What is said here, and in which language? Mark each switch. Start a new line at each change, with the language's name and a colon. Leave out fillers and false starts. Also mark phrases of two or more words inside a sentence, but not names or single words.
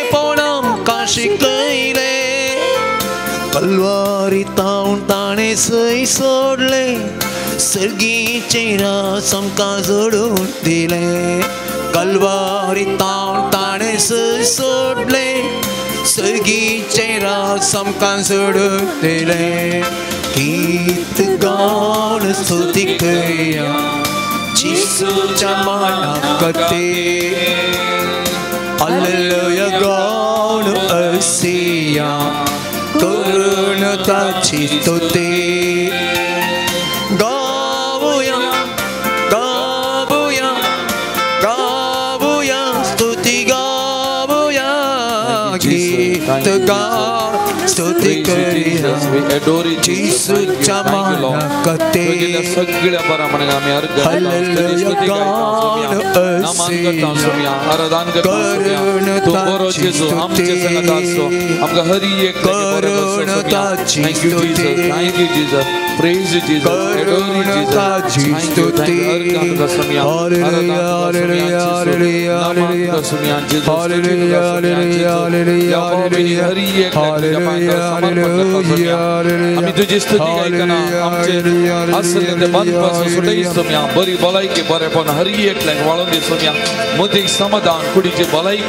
Konkani: पोवन आमकां शिकयले कल्वारी तावन ताणें सय सोडले सर्गीचे रास आमकां जोडून दिले कल्वारी तावन ताणें सय सोडले सर्गीचे रास आमकां जोडून दिले गीत गाऊन स्तुती करूया जिसूच्या मानाक ते हालेलुया गाऊन असूया करून ताची स्तुती गाऊया गाऊया गाऊया स्तुती गाऊया गीत गाऊन स्तुती करूया जिसूच्या मानाक ते सगळ्या बराबरने आमी हालेलुया गाऊन असूया आराधन करता तू बरो जेजू आमचे संगत आसो आमकां हर एक करून ताची स्तुती
English: Thank you Jesus praise you Jesus adore you Jesus thank you hallelujah hallelujah hallelujah hallelujah Jesus hallelujah hallelujah hallelujah
Konkani: हर एक
English: हालेलुया
Konkani: आमी तुजी स्तुती गायतना आमचे असले ते बंदपासून सुटयस सोम्या बरी भलायकी बरेपण हर एकल्याक वाळून दे सोम्या मदीक समाधान कुडीची भलायकी